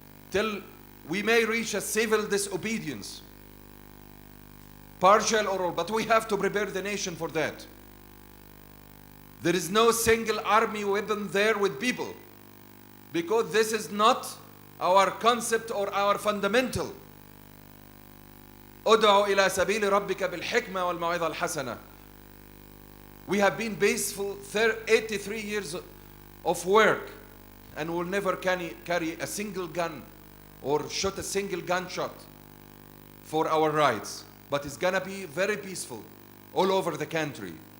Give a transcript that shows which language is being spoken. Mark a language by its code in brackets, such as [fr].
[en] Till we may reach a civil disobedience, partial or all, but we have to prepare the nation for that. There is no single army weapon there with people, because this is not our concept or our fundamental. [ar] ادعو إلى سبيل ربك بالحكمة والموعظة الحسنة. [en] We have been peaceful 83 years of work, and will never carry a single gun or shoot a single gunshot for our rights. But it's gonna be very peaceful all over the country.